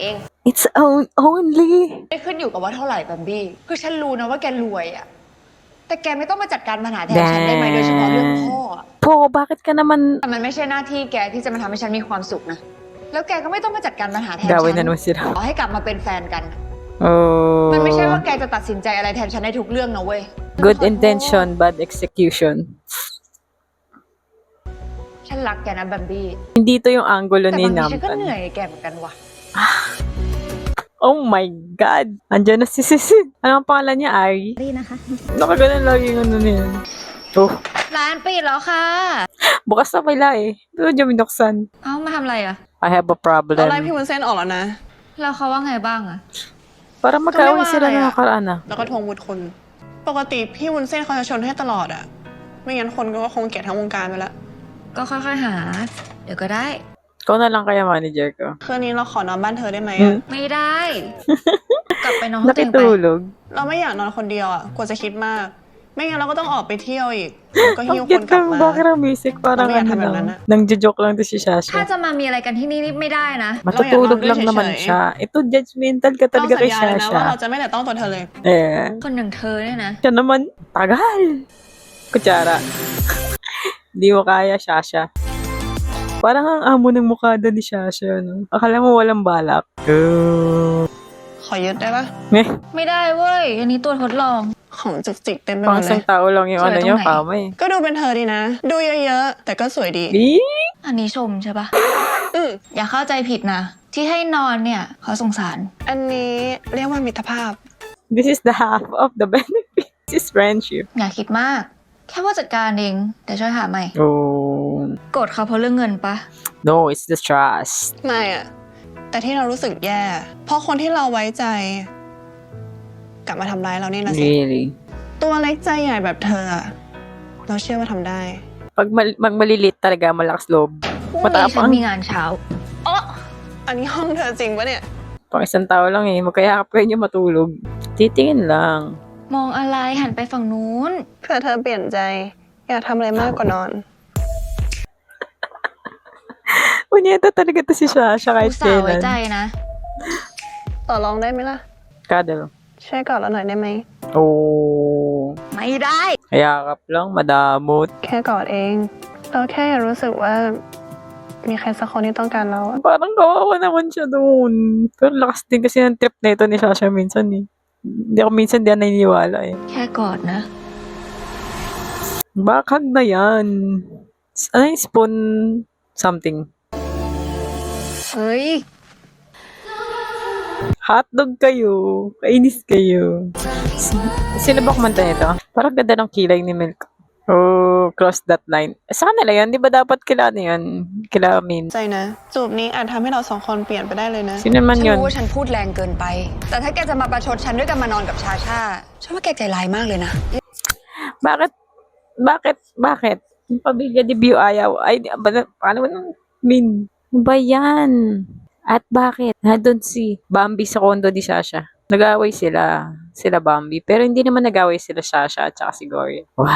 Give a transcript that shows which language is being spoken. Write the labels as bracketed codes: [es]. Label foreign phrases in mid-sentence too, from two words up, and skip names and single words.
[en] It's only. [th] ไม่ขึ้นอยู่กับว่าเท่าไหร่บัมบี้ คือฉันรู้นะว่าแกรวยอะแต่แกไม่ต้องมาจัดการปัญหาแทนฉันได้ไหมโดยเฉพาะเรื่องพ่ออะ [tl] Po, bakit ka naman... [th] แต่มันไม่ใช่หน้าที่แกที่จะมาทำให้ฉันมีความสุขนะ แล้วแกก็ไม่ต้องมาจัดการปัญหาแทน [tl] Gawin [th] ฉั [tl] na naman sila. [th] ขอให้กลับมาเป็นแฟนกัน Oh. มันไม่ใช่ว่าแกจะตัดสินใจอะไรแทนฉันในทุกเรื่องนะเว้ย [en] Good intention, bad execution. [th] ฉันรักแกนะบัมบี้ [tl] Hindi to yung angulo [th] แต่ [tl] ni [th] บางทีฉันก็เหนื่ Namtan. อยแกเหมือนกันว่ะ [en] Oh my God! [tl] Andiyan na si Sisi. Ano ang pangalan niya? Ari? [th] รี่นะคะ [tl] Nakaganan lagi yung ano niya. Oh, [th] ร้านปิดแล้วค่ะ [tl] bukas na pala eh. Doon niya binuksan. [th] เอ้ามาทำอะไรอ่ะ [en] I have a [th] ตอนแรก [en] problem. [th] พี่วุ้นเส้นออกแล้วนะ แล้วเขาว่าไงบ้างอ่ะ [tl] Para magkaaway Kami sila wala ng eh. nakaraan ah. [th] แล้วก็ทวงบุญคุณ ปกติพี่วุ้นเส้นเขาจะชนให้ตลอดอะไม่งั้นคนก็คงเกลียดทั้งวงการไปแล้ว ก็ค่อยๆหา เดี๋ยวก็ได้ [tl] Ikaw na lang kaya manager ko. [th] คืนนี้เราขอนอนบ้านเธอได้ไหม อื อะ ม ไม่ได้ กลับไปนอนห้องตัวเองไป [tl] Nakitulog. [th] เราไม่อยากนอนคนเดียวอะกลัวจะคิดมาก ไม่งั้นเราก็ต้องออกไปเที่ยวอีกแล้วก็หิ้ว [tl] Ang [th] คน [tl] cute [th] กลับ [tl] ng [th] มา [en] background music. [tl] Parang Mamaya ano tama lang. na na. Nang-joke lang to si [th] ถ้า [tl] Shasha. [th] จะมามีอะไรกันที่นี่นี่ไม่ได้นะ [tl] Matutulog lang naman siya. Ito, judgmental ka [th] เรา [tl] talaga [th] สัญ [tl] kay [th] ญาเลยนะว่า [tl] Shasha. [th] เราจะไม่แต่ต้องตัวเธอเลย Eh. คนอย่างเธอเนี่ยนะ [tl] Siya naman, tagal. Kutsara. Di mo kaya, Shasha. Parang ang amo ng mukha doon ni Shasha, no? Akala mo walang balak. [th] ขอยึดได้ปะ Meh, ไม่ได้เว้ย อันนี้ตัวทดลอง ของจุกจิกเต็มไปหม [tl] pang [th] ดเลย [tl] isang tao lang yung [en] Sorry, [tl] ano niya, itong kama eh. [th] ก็ดูเป็นเธอดีนะ ดูเยอะๆ แต่ก็สวยดี Eh? อันนี้ชมใช่ปะ อืม อย่าเข้าใจผิดนะ ที่ให้นอนเนี่ยเขาสงสาร อันนี้เรียกว่ามิตรภาพ [en] This is the half of the benefit. This is friendship. [th] อย่าคิดมาก แค่ว่าจัดการเองเดี๋ยวช่วยหาใหม่ Oh. โกรธเขาเพราะเรื่องเงินปะ [en] No, it's the trust. [th] ไม่อะแต่ที่เรารู้สึกแย่ เพราะคนที่เราไว้ใจ กลับมาทำร้ายเรานี่นะสิ [en] Really. [th] ตัวเล็กใจใหญ่แบบเธออะเราเชื่อว่าทำได้ [tl] Pag malilit talaga, malakas loob. [th] พรุ่งนี้ฉัน [tl] Matapang. [th] มีงานเช้า อันนี้ห้องเธอจริงปะเนี่ย [tl] Pang isang tao lang eh. Magkayakap kayo niyo matulog. Titingin lang. [th] มองอะไรหันไปฝั่งนู้น เผื่อเธอเปลี่ยนใจ อยากทำอะไรมากกว่านอน [tl] Punyeta talaga to si Shasha [th] อุ [tl] kahit [th] ตส่าห์ไว้ใจ [tl] kailan. [th] นะ ต่อรองได้ไหมล่ะ [en] Cuddle. [th] ช่วยกอดเราหน่อยได้ไหม Oh. ไม่ได้ [tl] Yakap lang, madamot. [th] แค่กอดเอง เราแค่อยากรู้สึกว่า มีใครสักคนที่ต้องการเราอะ [tl] Parang kawawa naman siya doon. Pero lakas din kasi ng trip na ito ni Shasha minsan eh. Hindi ako minsan di ako naniniwala eh. [th] แค่กอดนะ [tl] Bakhag na yan. Ano yung [en] spoon something? [th] เฮ้ย [tl] Hotdog kayo. Kainis kayo. Sino ba kumanta nito? Parang ganda ng kilay ni Milk. [en] Oh, cross that line. [tl] Sa kanila yan, di ba dapat kila ano yan? Kila Min. [th] ใจนะ จูบนี้อาจทำให้เราสองคนเปลี่ยนไปได้เลยนะ [tl] Sino naman [th] ฉัน [tl] yun? [th] รู้ว่าฉันพูดแรงเกินไป แต่ถ้าแกจะมาประชดฉันด้วยกันมานอนกับชาชาฉันว่าแกใจร้ายมากเลยนะ [tl] Bakit? Yung pamilya ni Bio ayaw. Ay, paano ba Min? Ano ba yan? At bakit? Nandun si Bambi sa kondo ni Sasha. Nag-away sila. Sila Bambi. Pero hindi naman nag-away sila Sasha at saka si Gloria.